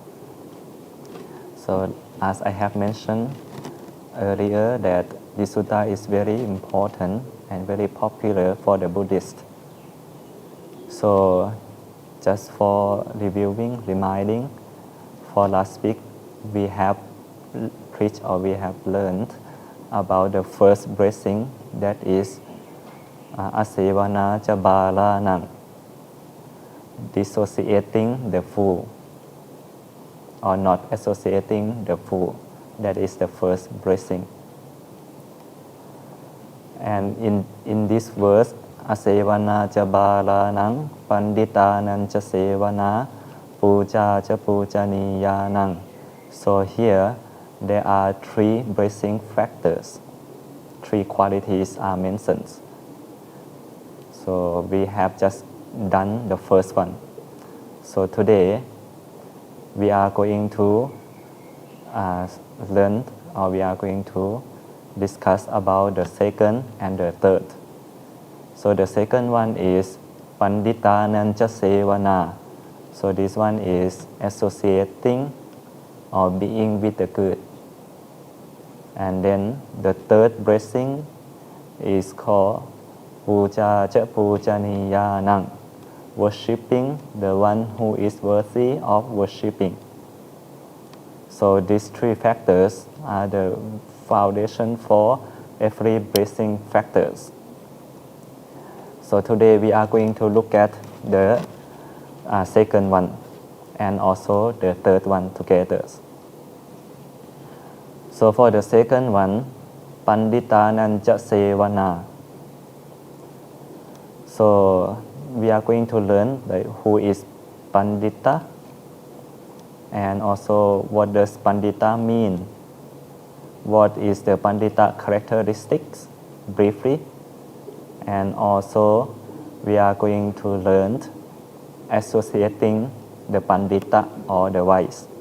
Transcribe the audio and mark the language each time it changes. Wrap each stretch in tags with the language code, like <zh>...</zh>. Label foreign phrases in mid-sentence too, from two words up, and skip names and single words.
<en>So as I have mentioned earlier that this sutta is very important and very popular for the Buddhist. So just for reviewing, reminding, for last week we have preached or we have learned about the first blessing, that is</en> <pi>asevana cha balanang,</pi> <en>dissociating the fool or not associating the fool. That is the first blessing. And in this verse,</en> <pi>asevana cha balanang panditanan cha sevana puja cha pujaniyanang.</pi> <en>So here there are three blessing factors. Three qualities are mentioned. So we have just done the first one. So today we are going to learn, or we are going to discuss about the second and the third. So the second one is</en> <pi>Panditanan cha sevana.</pi> <en>So this one is associating or being with the good. And then the third blessing is called</en> <pi>Puja cha pujaniyanang,</pi> <en>worshipping the one who is worthy of worshipping. So these three factors are the foundation for every blessing factors. So today we are going to look at the second one and also the third one together. So for the second one,</en> <pi>Panditanan cha sevana.</pi> <en>So we are going to learn who is Pandita and also what does Pandita mean. What is the Pandita characteristics briefly, and also we are going to learn associating the Pandita or the wise.</en>